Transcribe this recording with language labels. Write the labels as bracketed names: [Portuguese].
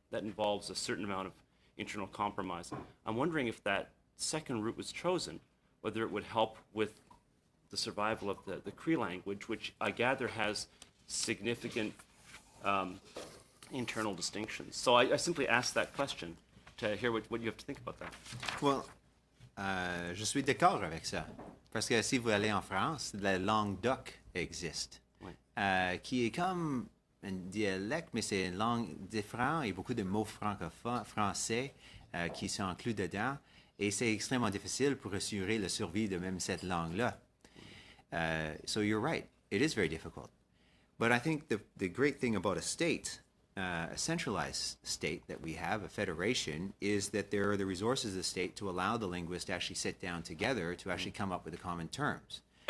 [English] That involves a certain amount of internal compromise. I'm wondering if that second route was chosen, whether it would help with the survival of the Cree language, which I gather has significant internal distinctions. So I simply asked that question to hear what you have to think about that. [French] Well, je suis d'accord avec ça. Parce que si vous allez en France, la langue d'oc existe, Oui. Qui est comme un dialecte, mais c'est une langue différente et beaucoup de mots francophones, français qui sont inclus dedans. Et c'est extrêmement difficile pour assurer la survie de même cette langue-là. [English] So you're right, it is very difficult. But I think the great thing about a state, a centralized state that we have, a federation, is that there are the resources of the state to allow the linguists to actually sit down together to actually come up with the common terms.